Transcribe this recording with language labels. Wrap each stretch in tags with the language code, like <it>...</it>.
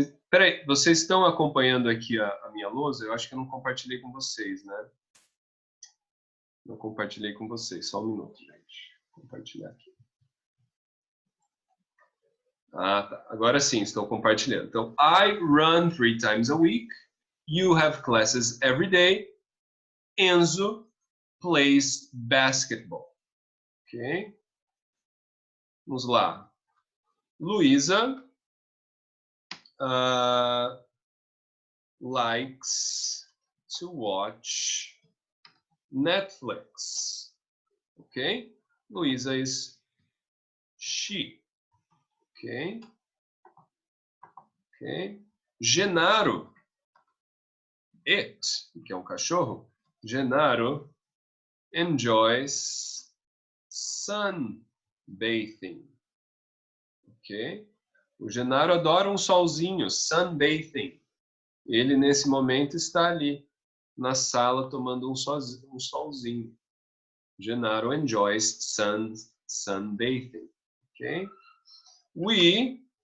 <pt>Peraí, vocês estão acompanhando aqui a minha lousa? Eu acho que eu não compartilhei com vocês, né? Não compartilhei com vocês. Só um minuto, gente. Vou compartilhar aqui. Ah, tá. Agora sim, estou compartilhando. Então,</pt> <en>I run 3 times a week. You have classes every day. Enzo plays basketball. Ok?</en> <pt>Vamos lá.</pt> <en>Luísa likes to watch Netflix. Ok? Luísa is she. Ok? Ok?</en> <pt>Genaro, it, que é um cachorro.</pt> <en>Genaro enjoys sunbathing.</en> <pt>Ok? O Genaro adora um solzinho, sunbathing. Ele, nesse momento, está ali na sala tomando um solzinho.</pt> <en>Genaro enjoys sunbathing. Ok? We</en>